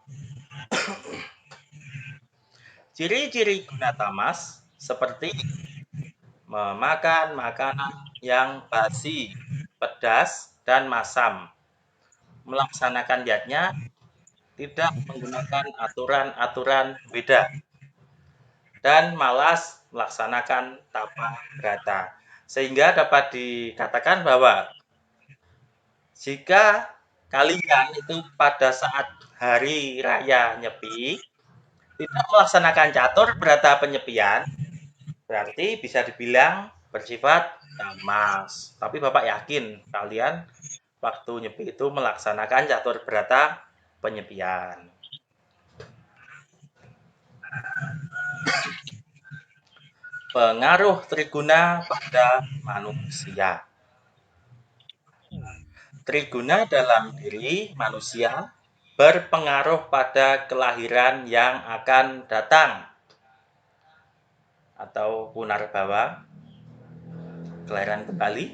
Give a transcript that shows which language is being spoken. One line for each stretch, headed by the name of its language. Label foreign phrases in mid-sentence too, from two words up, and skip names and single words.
Indonesian: Ciri-ciri guna tamas seperti memakan makanan yang basi, pedas, dan masam, melaksanakan niatnya, tidak menggunakan aturan-aturan Weda, dan malas melaksanakan tapa brata. Sehingga dapat dikatakan bahwa jika kalian itu pada saat hari raya Nyepi tidak melaksanakan catur brata penyepian, berarti bisa dibilang bersifat tamas. Tapi Bapak yakin kalian waktu Nyepi itu melaksanakan catur brata penyepian. Pengaruh triguna pada manusia. Triguna dalam diri manusia berpengaruh pada kelahiran yang akan datang atau punarbawa, kelahiran kembali.